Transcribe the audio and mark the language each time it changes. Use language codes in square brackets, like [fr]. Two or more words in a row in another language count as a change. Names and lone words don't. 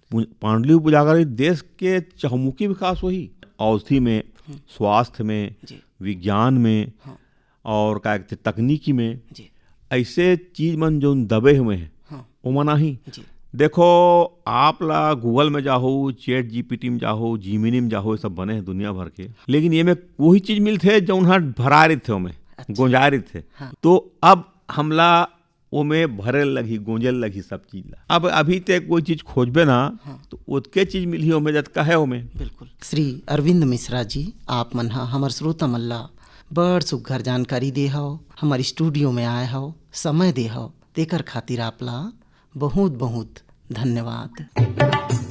[hne] पांडुलिपि उजागर देश के चहुमुखी विकास हुई, औषधि में, स्वास्थ्य में, विज्ञान में, और क्या कहते तकनीकी में, ऐसे चीज मन जो दबे हुए हैं वो मना ही। देखो आप ला गूगल में जाओ, चैट जीपीटी में जाओ, जीमिनी में जाओ, ये सब बने हैं दुनिया भर के, लेकिन ये में वही चीज मिलते जो उन्हें भरा रहे थे, उनमें गुंजा रहे थे। तो अब हमला वो में भरे लगी, गूंजल लगी सब चीज ला। अब अभी तक कोई चीज खोजबे ना तो उतके चीज मिली ओमे जतका है ओमे। बिल्कुल। श्री अरविंद मिश्रा जी, आप मन हमर श्रोता मल्ला बड़ सुघर जानकारी दे हव, हमारे स्टूडियो में आए हव, समय दे हव, तेकर खातिर आपला बहुत बहुत धन्यवाद।